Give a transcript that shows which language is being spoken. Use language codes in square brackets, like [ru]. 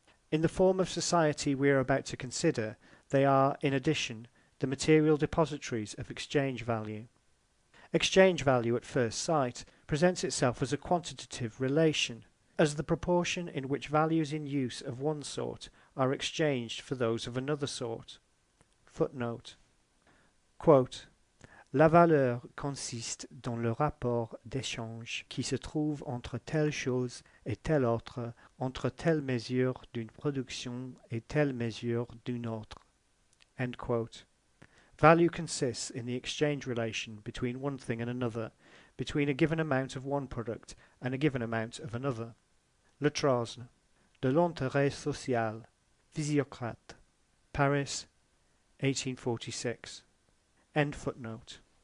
[en] In the form of society we are about to consider, they are, in addition, the material depositories of exchange value. Exchange value at first sight presents itself as a quantitative relation, as the proportion in which values in use of one sort are exchanged for those of another sort. Footnote: Quote, [fr] La valeur consiste dans le rapport d'échange qui se trouve entre telle chose et telle autre, entre telle mesure d'une production et telle mesure d'une autre. [en] End quote. Value consists in the exchange relation between one thing and another, between a given amount of one product and a given amount of another. [fr] Le Trosne, de l'intérêt social, Physiocrate, Paris, 1846. [en] End footnote.